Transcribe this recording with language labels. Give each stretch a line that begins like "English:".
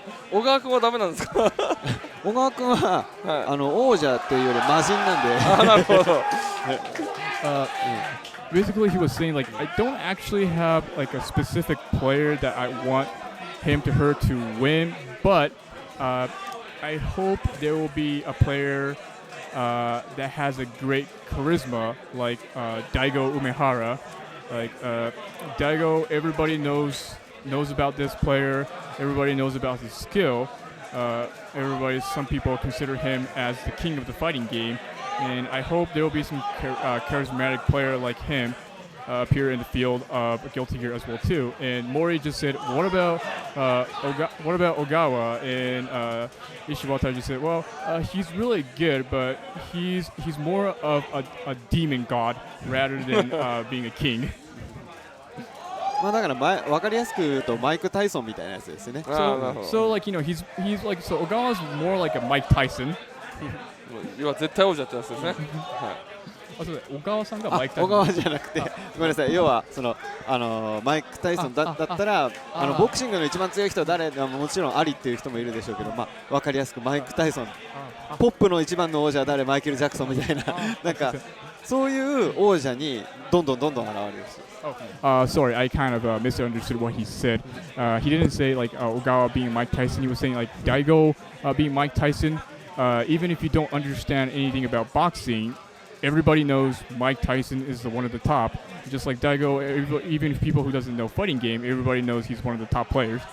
Japanese: 小川君はダメなんですか。小川君は、王者というより魔人なんで。なるほど。
English: Basically, he was saying like I don't actually have like a specific player that I want her to win, but I hope there will be a player that has a great charisma like Daigo Umehara. Like Daigo, everybody knows about this player. Everybody knows about his skill. Some people consider him as the king of the fighting game, and I hope there will be some charismatic player like him appear in the field of Guilty Gear as well too. And Mori just said, what about Ogawa? And Ishiwatari just said, well, he's really good, but he's more of a demon god rather than being a king.
Japanese: だから分かりやすく言うとマイク・タイソンみたいなやつですね。
English: So like he's like so Ogawa's more like a Mike Tyson.
Japanese: 今絶対王者ってやつですね。小川さんがマイク・タイソン。小川じゃなくて、ごめんなさい。要はマイク・タイソンだったらボクシングの一番強い人は誰？もちろんアリっていう人もいるでしょうけど、分かりやすくマイク・タイソン。ポップの一番の王者は誰？マイケル・ジャクソンみたいな、なんかそういう王者にどんどん現れるし。
English: Sorry, I kind of misunderstood what he said. He didn't say like Ogawa being Mike Tyson. He was saying like Daigo being Mike Tyson. Even if you don't understand anything about boxing, everybody knows Mike Tyson is one of the top. Just like Daigo, even if people who doesn't know fighting game, everybody knows he's one of the top players.